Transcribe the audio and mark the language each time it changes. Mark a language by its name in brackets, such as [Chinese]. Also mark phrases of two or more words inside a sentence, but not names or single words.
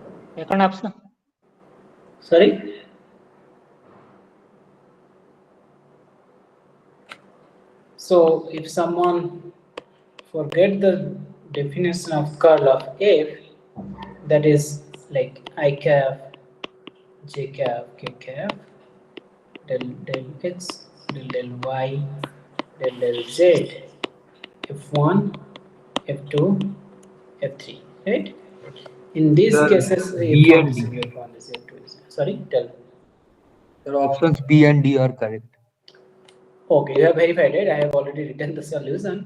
[English] Second option. Sorry? So if someone forget the definition of curl of f, that is like I cap, j cap, k cap, del x, del y, del z, f1, f2, f3, right? In these Sir, cases, B f1 and is D. f1 is f2 is. Sorry, tell. Sir, options B and D are correct. Okay, you have verified it. I have already written the solution.